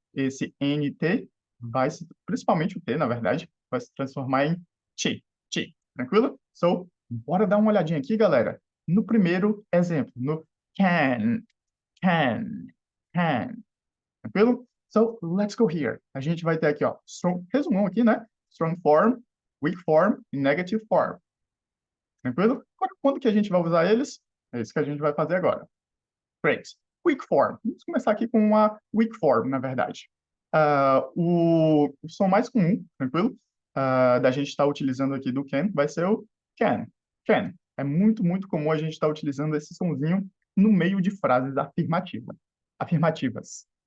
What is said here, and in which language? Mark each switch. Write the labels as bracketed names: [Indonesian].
[Portuguese] Esse NT vai se, principalmente o T, na verdade, vai se transformar em ti, tranquilo? So, bora dar uma olhadinha aqui, galera, no primeiro exemplo, no can, can, can, tranquilo? [English] So, let's go here. [Portuguese] A gente vai ter aqui, ó, strong, resumão aqui, né? [English] Strong form, weak form e negative form. [Portuguese] Tranquilo? Agora, quando que a gente vai usar eles? É isso que a gente vai fazer agora. Great. Weak form. Vamos começar aqui com uma weak form, na verdade. O som mais comum, tranquilo? Da gente estar utilizando aqui do can vai ser o can. Can. É muito comum a gente estar utilizando esse sonzinho no meio de frases afirmativas.